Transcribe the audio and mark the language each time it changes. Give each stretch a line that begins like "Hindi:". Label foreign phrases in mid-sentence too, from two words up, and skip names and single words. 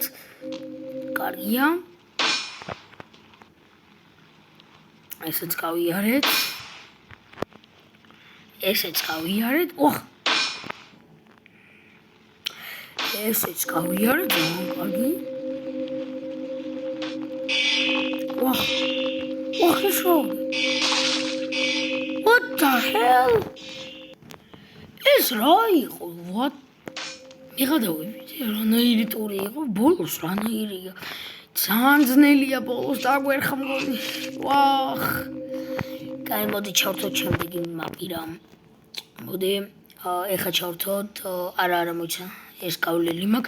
Georgian: კარგია. ესეც გავიარეთ. ესეც გავიარეთ. ესეც გავიარეთ, კარგი. ესო.
English: What the hell?
Georgian: ეს რა იყო? What? მიღადავებით, რანაირი ტური იყო, ბოლოს რანაირია. ძალიან ძნელია ბოლოს დაგვერხა მგონი. კაი, მოდი ჩავთოთ შემდეგი მაპირა. მოდი, ეხა ჩავთოთ, არა მოიცა, ეს გავლილი მაქვს.